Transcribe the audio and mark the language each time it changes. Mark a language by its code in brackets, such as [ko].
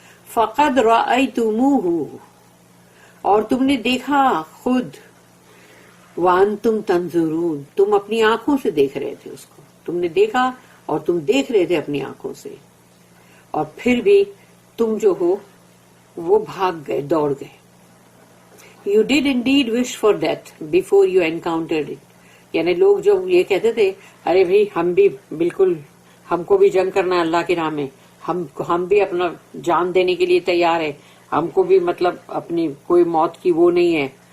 [ar] فقد رأیتموہ، [ur] اور تم نے دیکھا خود، [ar] وانتم تنظرون، [ur] تم اپنی آنکھوں سے دیکھ رہے تھے اس کو، تم نے دیکھا اور تم دیکھ رہے تھے اپنی آنکھوں سے، اور پھر بھی تم جو ہو وہ بھاگ گئے، دوڑ گئے. [en] You did indeed wish for death before you encountered it. [ur] یعنی لوگ جو یہ کہتے تھے ارے بھائی ہم بھی بالکل، ہم کو بھی جنگ کرنا ہے اللہ کی راہ میں، ہم بھی اپنا جان دینے کے لیے تیار ہے، ہم کو بھی مطلب اپنی کوئی موت کی وہ نہیں ہے.